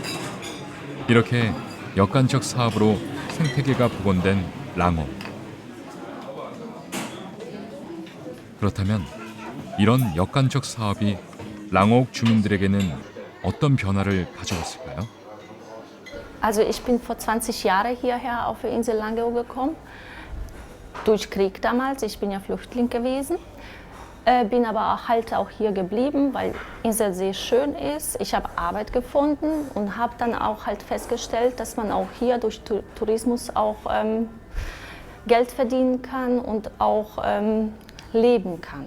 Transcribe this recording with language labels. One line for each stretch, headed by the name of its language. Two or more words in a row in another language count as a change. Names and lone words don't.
Korean: 이렇게 역간척 사업으로 생태계가 복원된 랑옥. 그렇다면 이런 역간척 사업이 랑옥 주민들에게는 어떤 변화를 가져왔을까요?
German: Also ich bin vor 20 Jahren hierher auf die Insel Langeoog gekommen, durch Krieg damals, ich bin ja Flüchtling gewesen, bin aber halt auch hier geblieben, weil die Insel sehr schön ist. Ich habe Arbeit gefunden und habe dann auch halt festgestellt, dass man auch hier durch Tourismus auch Geld verdienen kann und auch leben kann.